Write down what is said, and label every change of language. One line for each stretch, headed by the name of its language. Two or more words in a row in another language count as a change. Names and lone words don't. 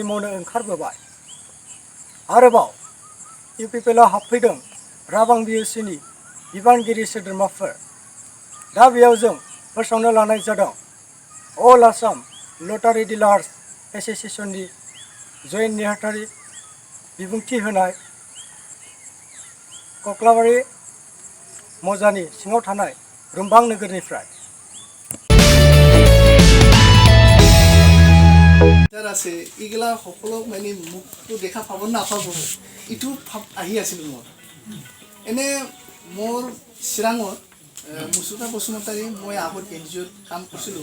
Bodo: मावनो ओंखारबोबाय आरोबाव इउपिपिएलआव हाबफैदों राबां बिएसिनि बिबानगिरि सोद्रोमाफोर दा बेयाव जों फोसावनो लानाय जादों अल आसाम लटारि डिलार्स एस'सिएशननि जयेन्ट नेहाथारि बिबुंथि होनाय कक्लाबारि मौजानि सिङाव थानाय रुमबां नोगोरनिफ्राय
Assamese: আছে এইগিলা সকলক মানে মুখটো দেখা পাব নাপাব ইটো ভাব আহি আছিল মোৰ এনে মোৰ চিৰাঙত মুছুকা বসুমতাৰী মই আগত এনজিঅ'ত কাম কৰিছিলোঁ